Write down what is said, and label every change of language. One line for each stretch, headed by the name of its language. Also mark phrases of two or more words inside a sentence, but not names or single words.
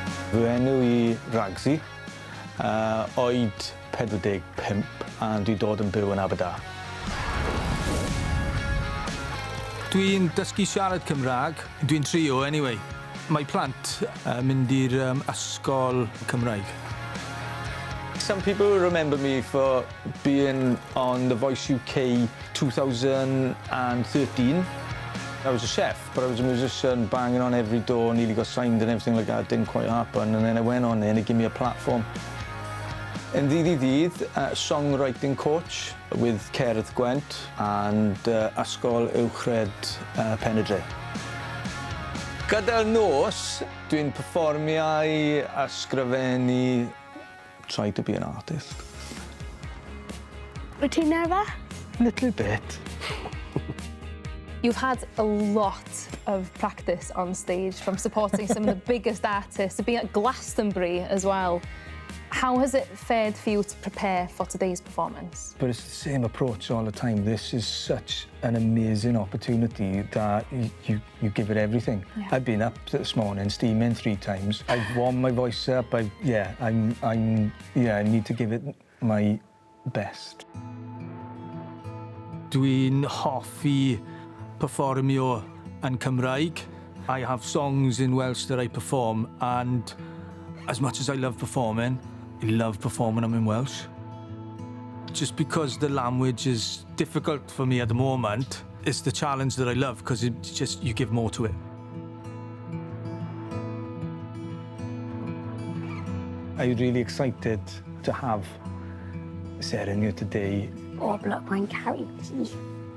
Welsh: Fy enw I Ragsy, oed 45 a dwi dod yn byw yn Aberdare. Dwi'n dysgu siarad Cymraeg. Dwi'n trio anyway. Mae plant mynd i'r ysgol Cymraeg.
English: Some people remember me for being on The Voice UK 2013. I was a chef, but I was a musician, banging on every door, nearly got signed and everything like that. Didn't quite happen, and then I went on there and it gave me a platform.
Welsh: Yn ddydd,
English: songwriting coach with Cerdd Gwent and
Welsh: ysgol uwchred
English: Penydre.
Welsh: Gyda'r nos, dwi'n perfformiau, ysgrifennu,
English: try to be an artist.
Welsh: Wyt ti'n nerfus?
English: Little bit. You've had a lot of practice on stage, from supporting some of the biggest artists to being at Glastonbury as well. How has it fared for you to prepare for today's performance? But it's the same approach all the time. This is such an amazing opportunity that you give it everything. Yeah. I've been up this morning steaming 3 times. I've warmed my voice up. I need to give it my best.
Welsh: Dwi'n hoffi perfformio yn Cymraeg.
English: I have songs in Welsh that I perform, and as much as I love performing them in Welsh. Just because the language is difficult for me at the moment, it's the challenge that I love, because you give more to it. I'm really excited to have Sarah here today.
Welsh: O, look, mae'n caru ti.